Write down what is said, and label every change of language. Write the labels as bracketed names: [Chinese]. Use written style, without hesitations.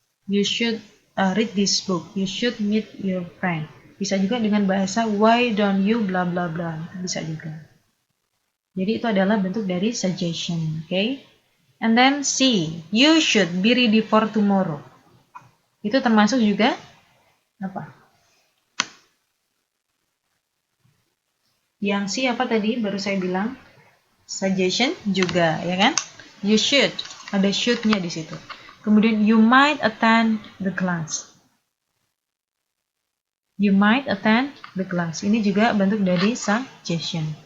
[English] You should read this book. You should meet your friend. [Indonesian] Bisa juga dengan bahasa [English] why don't you bla bla bla. [Indonesian] Bisa juga. Jadi itu adalah bentuk dari suggestion, okay? [English] And then C, you should be ready for tomorrow. [Indonesian] Itu termasuk juga apa? Yang C apa tadi? Baru saya bilang suggestion juga, ya kan? [English] You should, [Indonesian] ada should-nya di situ. [English] Kemudian you might attend the class. You might attend the class. [Indonesian] Ini juga bentuk dari suggestion.